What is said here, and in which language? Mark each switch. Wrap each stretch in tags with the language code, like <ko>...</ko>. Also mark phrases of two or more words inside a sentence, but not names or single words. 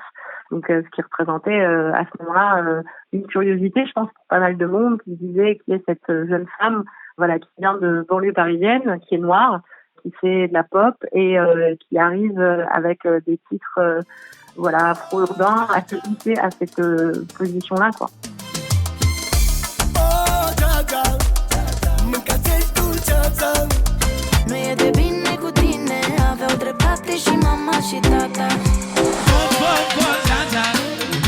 <fr>Donc ce qui représentait à ce moment-là une curiosité, je pense, pour pas mal de monde qui disait qui est cette jeune femme qui vient de banlieue parisienne, qui est noire, qui fait de la pop et qui arrive avec des titres afro-urbains à se hisser à cette position-là, quoi.</fr> <ro>Nu e de bine cu tine, aveau dreptate și mama și tata.</ro>